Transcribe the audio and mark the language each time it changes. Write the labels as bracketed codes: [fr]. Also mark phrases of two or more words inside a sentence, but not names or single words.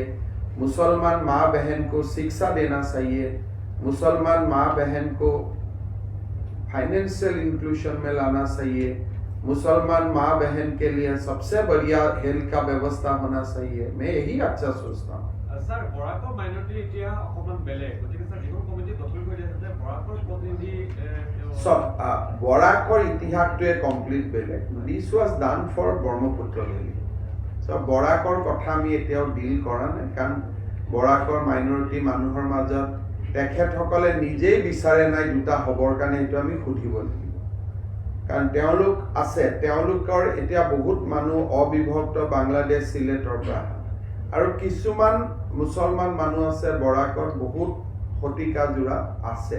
[hi] मुसलमान माँ बहन को शिक्षा देना चाहिए, मुसलमान माँ बहन को फाइनेंशियल इंक्लूजन में लाना चाहिए, मुसलमान माँ बहन के लिए सबसे बढ़िया हेल्थ का व्यवस्था होना चाहिए। मैं यही अच्छा सोचता हूँ। [as] ছাৰ বৰাকৰ মাইনৰিটি ইতিহাস অকমান বেলেগ, গতিকে স্যার যিখন কমিটি গঠন কৰি আছে যে বৰাকৰ প্ৰতিনিধি সব বৰাকৰ ইতিহাসটোৱে কমপ্লিট বেলেগ। [en] This was done for Brahmaputra Valley. [as] সব বৰাকৰ কথা আমি এতিয়াও ডিল কৰা নাই, কাৰণ বৰাকৰ মাইনৰিটি মানুহৰ মাজত তেখেতসকলে নিজেই বিচাৰে নাই দুটা হ'বৰ কাৰণে, এইটো আমি সুধিব লাগিব। কাৰণ তেওঁলোক আছে, তেওঁলোকৰ এতিয়া বহুত মানুহ অবিভক্ত বাংলাদেশ, চিলেটৰ পৰা, আৰু কিছুমান মুছলমান মানুহ আছে বৰাকত বহুত শতিকা জোৰা আছে।